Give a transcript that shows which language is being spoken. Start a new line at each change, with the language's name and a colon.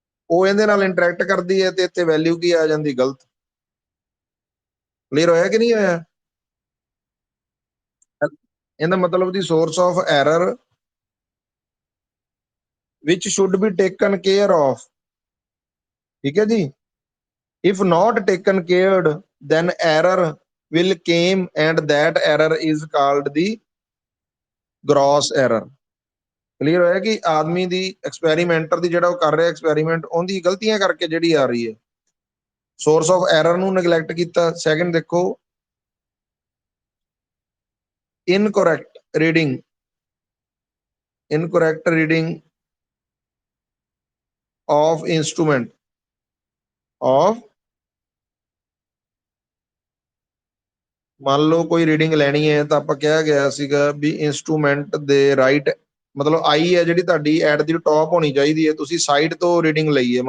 Punjabi: ਉਹ ਇਹਦੇ ਨਾਲ ਇੰਟਰੈਕਟ ਕਰਦੀ ਹੈ ਤੇ ਇੱਥੇ ਵੈਲਿਊ ਕੀ ਆ ਜਾਂਦੀ? ਗਲਤ। ਕਲੀਅਰ ਹੋਇਆ ਕਿ ਨਹੀਂ ਹੋਇਆ? ਇਹਦਾ ਮਤਲਬ
English: ਦੀ source of error which should be taken care of,
Punjabi: ਠੀਕ ਹੈ ਜੀ।
English: if not taken cared then error will came and that error is called the gross error।
Punjabi: Clear ਹੋਇਆ ਕਿ ਆਦਮੀ ਦੀ ਐਕਸਪੈਰੀਮੈਂਟਰ ਦੀ ਜਿਹੜਾ ਉਹ ਕਰ ਰਿਹਾ ਐਕਸਪੈਰੀਮੈਂਟ, ਉਹਦੀ ਗਲਤੀਆਂ ਕਰਕੇ ਜਿਹੜੀ ਆ ਰਹੀ ਹੈ।
English: source of error
Punjabi: ਨੂੰ ਨੈਗਲੈਕਟ ਕੀਤਾ। ਸੈਕੰਡ ਦੇਖੋ,
English: incorrect reading, incorrect reading of instrument of,
Punjabi: ਮੰਨ ਲਓ ਕੋਈ ਰੀਡਿੰਗ ਲੈਣੀ ਹੈ ਤਾਂ ਆਪਾਂ ਕਿਹਾ ਗਿਆ ਸੀਗਾ ਵੀ ਇੰਸਟਰੂਮੈਂਟ ਦੇ ਰਾਈਟ, ਮਤਲਬ ਆਈ ਹੈ ਜਿਹੜੀ ਤੁਹਾਡੀ
English: at the top
Punjabi: ਹੋਣੀ ਚਾਹੀਦੀ ਹੈ, ਤੁਸੀਂ ਸਾਈਡ ਤੋਂ ਰੀਡਿੰਗ ਲਈ ਹੈ।